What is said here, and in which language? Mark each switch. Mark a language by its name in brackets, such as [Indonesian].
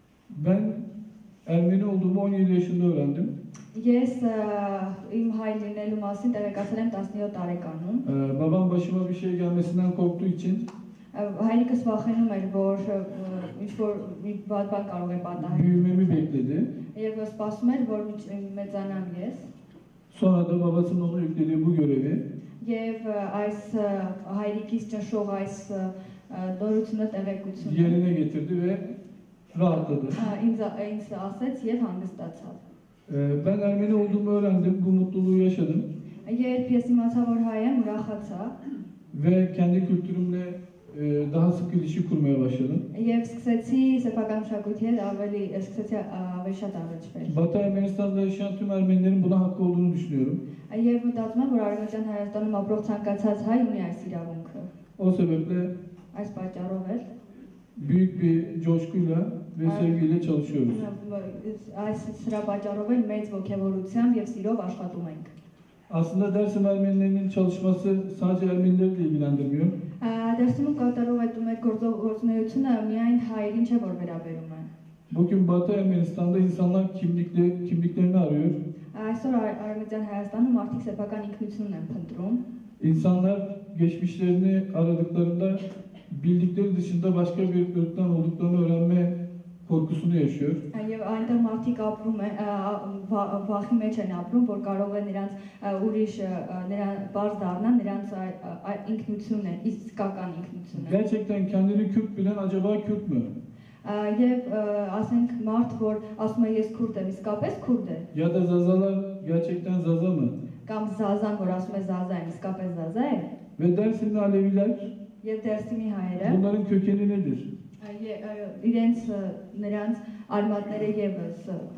[Turkish] Ben Ermeni olduğumu 17 yaşında öğrendim. [Armenian] Ես իմ հայ լինելու մասին տեղեկացել եմ 17 տարեկանում։ [Turkish] Babam başıma bir şey gelmesinden korktuğu için [Armenian] Հայրիկս վախենում էր, որ ինչ-որ մի բան կարող է պատահել։ [Turkish] büyümemi bekledi. [Armenian] Եվ սպասում էր, որ մեծանամ ես։ [Turkish] Sonra da babasının ona yüklediği bu görevi [Armenian] Եվ այս հայրիկից ճնշող այս դորությունը տեղեկությունը [Turkish] yerine getirdi ve rahatladı. [Armenian] ինձ ասեց եւ հանգստացավ։ [Turkish] Ben Ermeni olduğumu öğrendim, bu mutluluğu yaşadım [Armenian] Երբ ես իմացա, որ հայ եմ, ուրախացա [Turkish] ve kendi kültürümle daha sık ilişki kurmaya başladım. [Armenian] եւ սկսեցի սեփական մշակույթի հետ ավելի շատ առնչվել։ [Turkish] Batı Ermenistan'da yaşayan tüm Ermenilerin buna hakkı olduğunu düşünüyorum. [Armenian] Եվ մտածում եմ, որ Արևմտյան Հայաստանում ապրող ցանկացած հայ ունի այս իրավունքը։ [Turkish] O sebeple [Armenian] Այս պատճառով էլ [Turkish] büyük bir coşkuyla ve sevgiyle çalışıyoruz. [Armenian] այս սրա պատճառով էլ մեծ ողջավորությամբ եւ սիրով աշխատում ենք։ [Turkish] Aslında Dersim Ermenilerinin çalışması sadece Ermenileri de ilgilendirmiyor. [Armenian] Դերսիմում կատարող այդ մեր գործունեությունը միայն հայերին չէ, որ վերաբերում է։ [Turkish] Bugün Batı Ermenistan'da insanlar kimliklerini arıyor. [Armenian] Այսօր Արևմտյան Հայաստանում մարդիկ սեփական ինքնությունն են փնտրում։ [Turkish] İnsanlar geçmişlerini aradıklarında bildikleri dışında başka bir ırktan olduklarını öğrenme korkusunu yaşıyor. [Armenian] Եվ այնտեղ մարդիկ ապրում են վախի մեջ են ապրում, որ կարող է նրանց ուրիշ նրան բարձ դառնան նրանց ինքնությունը, իսկական ինքնությունը։ [Turkish] Gerçekten kendini Kürt bilen acaba Kürt mü? [Armenian] Եվ ասենք մարդ, որ ասում է ես քուրդ եմ, իսկապես քուրդ է։ [Turkish] Ya da Zazalar gerçekten Zaza mı? [Armenian] Կամ Զազան, որ ասում է Զազա եմ, իսկապես Զազա է։ [Turkish] Ve Dersimli Aleviler [Armenian] Եվ Դերսիմի հայերը [Turkish] bunların kökeni nedir? [Armenian] իրենց նրանց արմատները եւս